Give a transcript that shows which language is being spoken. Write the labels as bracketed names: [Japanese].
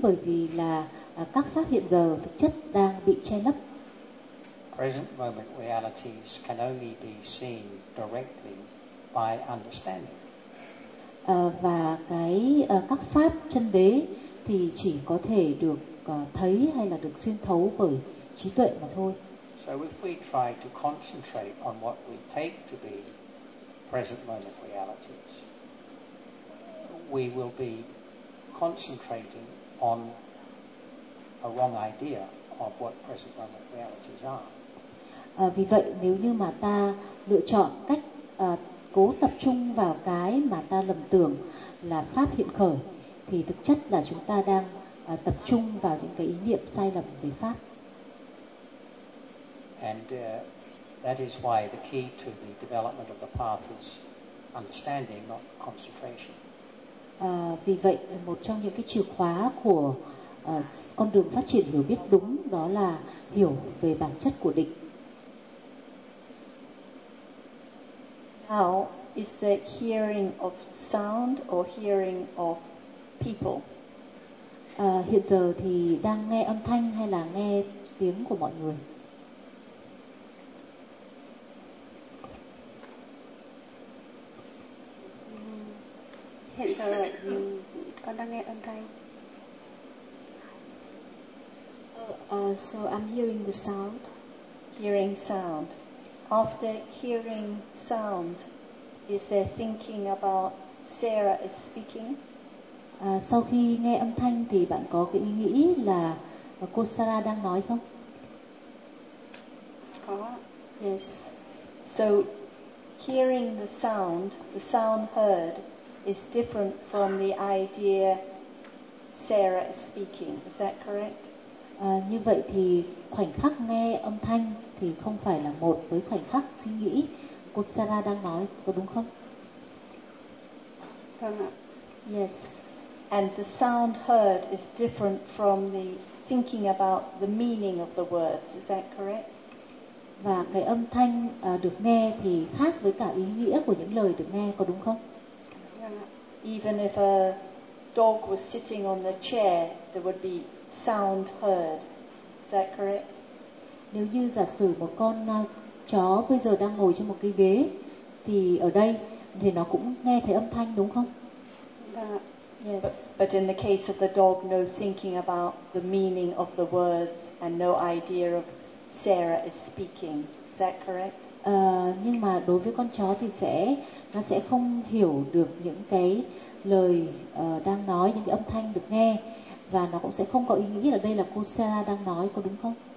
[Vietnamese] Bởi vì là các pháp hiện giờ thực chất đang bị che lấp. [English] Present moment realities can only be seen directly by understanding. [Vietnamese] Và cái các pháp chân đế thì chỉ có thể được thấy hay là được xuyên thấu bởi trí tuệ mà thôi. [English] So if we try to concentrate on what we take to be present moment realities, we will be concentrating on a wrong idea of what present moment realities are. [Vietnamese] Vì vậy nếu như mà ta lựa chọn cách cố tập trung vào cái mà ta lầm tưởng là pháp hiện khởi, thì thực chất là chúng ta đang tập trung vào những cái ý niệm sai lầm về pháp. [English] And that is why the key to the development of the path is understanding, not concentration. [Vietnamese] Vì vậy một trong những cái chìa khóa của con đường phát triển hiểu biết đúng đó là hiểu về bản chất của định. [English] How is the hearing of sound or hearing of people? [Vietnamese] Hiện giờ thì đang nghe âm thanh hay là nghe tiếng của mọi người? Hiện giờ con đang nghe âm thanh. [English] So I'm hearing the sound. Hearing sound. After hearing sound, is there thinking about Sarah is speaking? [Vietnamese] Sau khi nghe âm thanh thì bạn có cái ý nghĩ là cô Sarah đang nói không? Có. [English] Yes. So hearing the sound heard is different from the idea Sarah is speaking. Is that correct? [Vietnamese] Như vậy thì khoảnh khắc nghe âm thanh thì không phải là một với khoảnh khắc suy nghĩ cô Sarah đang nói, có đúng không? Vâng ạ. [English] Yes. And the sound heard is different from the thinking about the meaning of the words. Is that correct? [Vietnamese] Và cái âm thanh được nghe thì khác với cả ý nghĩa của những lời được nghe, có đúng không? [English] Even if a dog was sitting on the chair, there would be sound heard. Is that correct? [Vietnamese] Nếu như giả sử một con chó bây giờ đang ngồi trên một cái ghế thì ở đây thì nó cũng nghe thấy âm thanh, đúng không? [English] Yes. But in the case of the dog, no thinking about the meaning of the words and no idea of Sarah is speaking. Is that correct? [Vietnamese] Nhưng mà đối với con chó thì sẽ nó sẽ không hiểu được những cái lời đang nói, những cái âm thanh được nghe, và nó cũng sẽ không có ý nghĩ là đây là cô Sarah đang nói, có đúng không?